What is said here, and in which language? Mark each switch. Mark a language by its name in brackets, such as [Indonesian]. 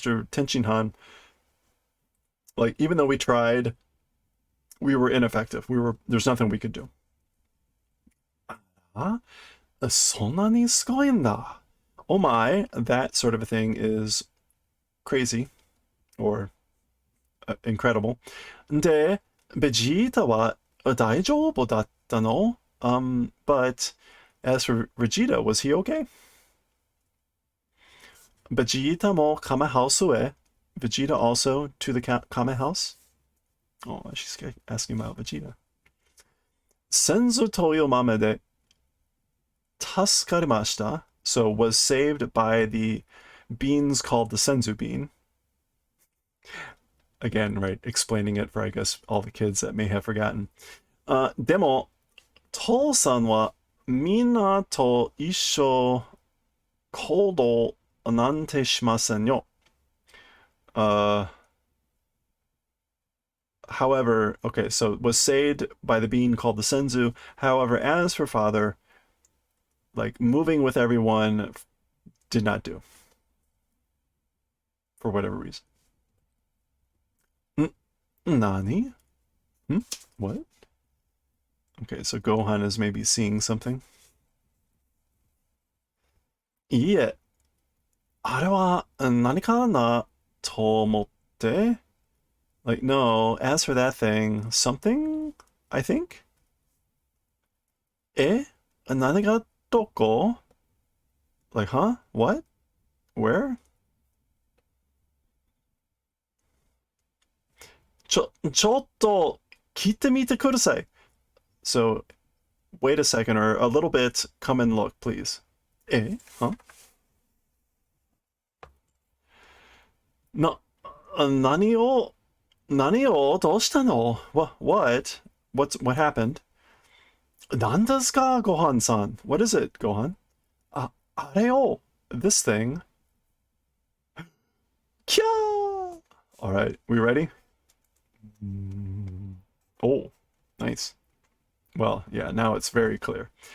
[English] Tenshinhan, like, even though we tried, we were ineffective. There's nothing we could do. [Japanese] そんなにすごいんだ. [English] Oh my, that sort of a thing is crazy or incredible. [Japanese] で、ベジータは大丈夫だったの? [English] But as for Vegeta, was he okay? [Japanese] Vegeta mo Kame house ue. [English] Vegeta also to the Kame house? Oh, she's asking about Vegeta. [Japanese] Senzu toyo mame de tasukarimashita. [English] So was saved by the beans called the Senzu bean. Again, right, explaining it for, I guess, all the kids that may have forgotten. [Japanese] でも、父さんはみんなと一緒行動なんてしませんよ. [English] However, okay, so was saved by the bean called the Senzu. However, as for father, like, moving with everyone did not do. For whatever reason. Nani? What? Okay, so Gohan is maybe seeing something. [Japanese] いいえ、あれは何かなと思って。 [English] Like, no, as for that thing, something, I think? [Japanese] 何がどこ? [English] Like, huh? What? Where? [Japanese] ちょっと聞いてみてください. [English] So, wait a second, or a little bit, come and look, please. Huh? [Japanese] 何をどうしたの? [English] What? What happened? [Japanese] 何ですか, Gohan-san? [English] What is it, Gohan? [Japanese] あれよ, [English] this thing. Kya! Alright, we ready? Oh, nice. Well, yeah, now it's very clear.